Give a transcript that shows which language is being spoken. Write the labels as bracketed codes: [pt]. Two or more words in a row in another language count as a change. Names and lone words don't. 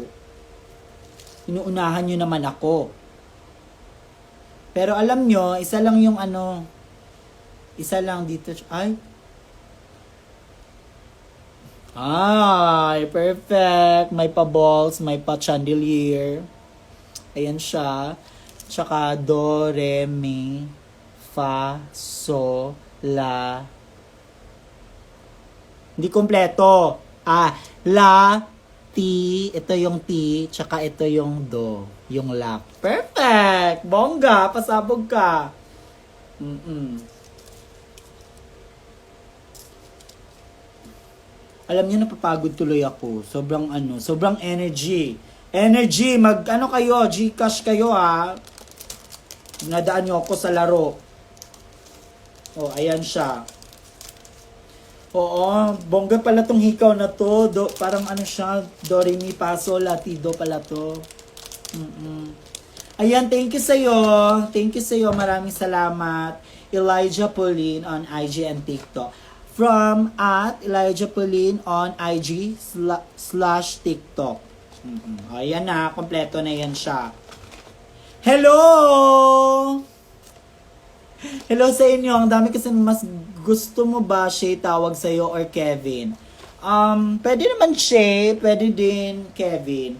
[tl] Inuunahan nyo naman ako. Pero alam nyo, isa lang yung isa lang dito. Ay, perfect. May pa-balls, may pa-chandelier. Ayan siya. Tsaka do, re, mi, fa, so, la. Hindi kompleto. La, ti, ito yung ti, tsaka ito yung do, yung la. Perfect! Bongga, pasabog ka. Alam niyo, napapagod tuloy ako. Sobrang energy. Energy, kayo, Gcash kayo ha. Nadaan niyo ako sa laro. Oh, ayan siya. Oo, bongga pala tong hikaw na to. Parang siya, do, re, mi, fa, sol, la, ti, do pala to. Ayan, [en] thank you [tl] sa'yo. [en] Thank you [tl] sa'yo. Maraming salamat. Elijah Pauline on IG and TikTok. [en] From at Elijah Pauline on IG / TikTok. [tl] Ayan na, kompleto na yan siya. Hello! Hello sa inyo. Ang dami kasi mas gusto mo ba Shay tawag sa'yo or Kevin? Pwede naman Shay, pwede din Kevin.